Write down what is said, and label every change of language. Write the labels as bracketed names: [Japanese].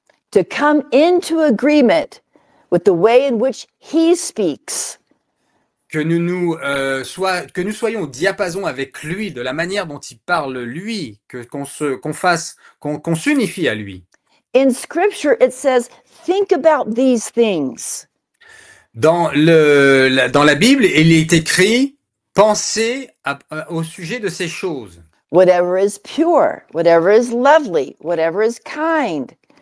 [English] to come into agreement with the way in which he speaks. [French] que nous soyons au diapason avec lui, de la manière dont il parle lui, qu'on s'unifie à lui. [English] In scripture, it says, think about these things. [French] Dans la Bible, il est écrit, pensez au sujet de ces choses. [English] Whatever is pure, whatever is lovely, whatever is kind.